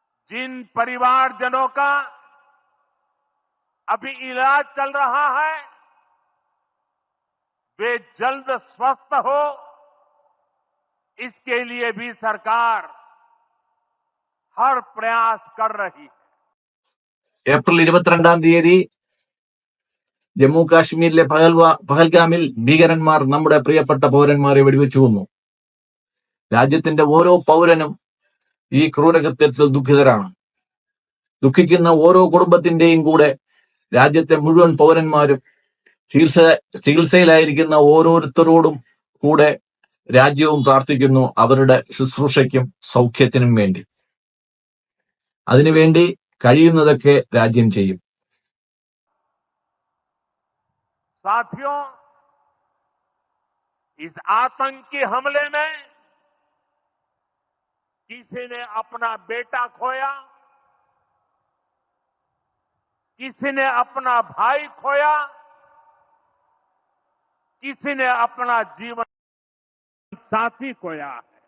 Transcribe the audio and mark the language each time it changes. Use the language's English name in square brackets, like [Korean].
[Hindi] जिन परिवारजनों का अभी इलाज चल रहा है, वे जल्द स्वस्थ हो, इसके लिए भी सरकार हर प्रयास कर रही है. [Malayalam] ഏപ്രിൽ 22 ജമ്മു കാശ്മീരിലെ പഹൽഗാമിൽ ഭീകരന്മാർ നമ്മുടെ പ്രിയപ്പെട്ട പൗരന്മാരെ വെടിവെച്ചു കൊന്നു. രാജ്യത്തിന്റെ ഓരോ പൗരനും ഈ ക്രൂരകൃത്യത്തിൽ ദുഃഖിതരാണ്. ദുഃഖിക്കുന്ന ഓരോ കുടുംബത്തിന്റെയും കൂടെ രാജ്യത്തെ മുഴുവൻ പൗരന്മാരും ചികിത്സയിലായിരിക്കുന്ന ഓരോരുത്തരോടും കൂടെ രാജ്യവും പ്രാർത്ഥിക്കുന്നു, അവരുടെ ശുശ്രൂഷയ്ക്കും സൗഖ്യത്തിനും വേണ്ടി. അതിനുവേണ്ടി കഴിയുന്നതൊക്കെ രാജ്യം ചെയ്യും. [Hindi] साथियों, इस आतंकी हमले में किसी ने अपना बेटा खोया, किसी ने अपना भाई खोया, किसी ने अपना जीवन साथी खोया है।